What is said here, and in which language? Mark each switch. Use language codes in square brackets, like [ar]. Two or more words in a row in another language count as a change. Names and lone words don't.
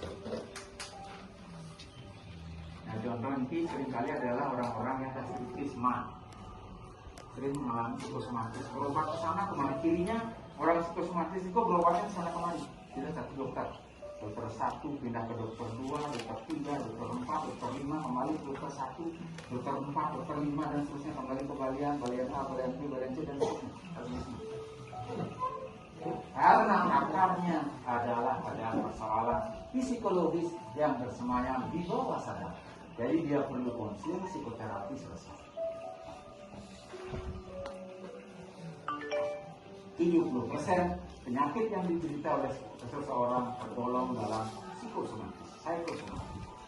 [id] Nah, contoh ini seringkali adalah orang-orang yang psikisma, sering mengalami psikosomatis, berobat ke sana kemari. Kirinya orang psikosomatis itu berobatnya ke sana kemari. Tidak satu dokter, dokter 1 pindah ke dokter 2, dokter 3, dokter 4, dokter 5, kembali ke dokter 1, dokter 4, dokter 5 dan seterusnya, kembali ke balian A, balian B, balian C dan seterusnya. Karena akarnya adalah pada persoalan psikologis yang bersemayam di bawah sadar. Jadi dia perlu konsul psikoterapi selesai. 70% penyakit yang diderita oleh seseorang tergolong dalam psikosomatis, psikosomatis.